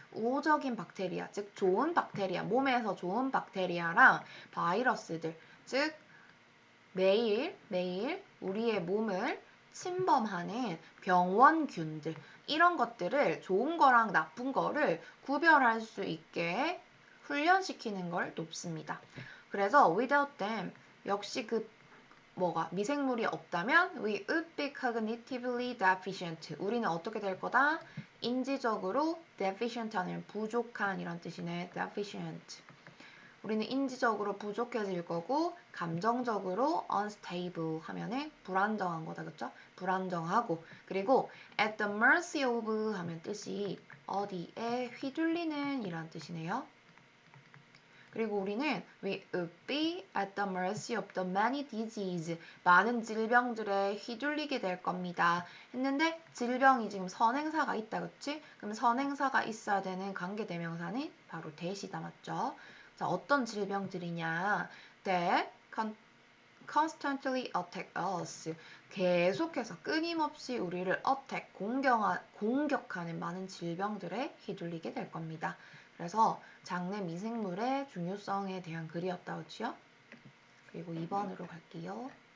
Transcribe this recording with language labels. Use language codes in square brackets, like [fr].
[ko] 우호적인 박테리아, 즉 좋은 박테리아, 몸에서 좋은 박테리아랑 바이러스들, 즉 매일 우리의 몸을 침범하는 병원균들, 이런 것들을 좋은 거랑 나쁜 거를 구별할 수 있게 훈련시키는 걸 돕습니다. 그래서 [en] without them, [ko] 역시 그 미생물이 없다면 [en] we would be cognitively deficient. [ko] 우리는 어떻게 될 거다? 인지적으로 deficient 하는 부족한 이란 뜻이네. [en] deficient. [ko] 우리는 인지적으로 부족해질 거고 감정적으로 unstable 하면은 불안정한 거다, 그쵸? 불안정하고, 그리고 [en] at the mercy of [ko] 하면 뜻이 어디에 휘둘리는 이란 뜻이네요. 그리고 우리는 [en] we would be at the mercy of the many diseases, [ko] 많은 질병들에 휘둘리게 될 겁니다. 했는데 질병이 지금 선행사가 있다, 그치? 그럼 선행사가 있어야 되는 관계대명사는 바로 that이다, 맞죠? 자, 어떤 질병들이냐? [en] that constantly attack us. [ko] 계속해서 끊임없이 우리를 attack, 공격하는 많은 질병들에 휘둘리게 될 겁니다. 그래서 장내 미생물의 중요성에 대한 글이었다, 그치요? 그리고 2번으로 갈게요.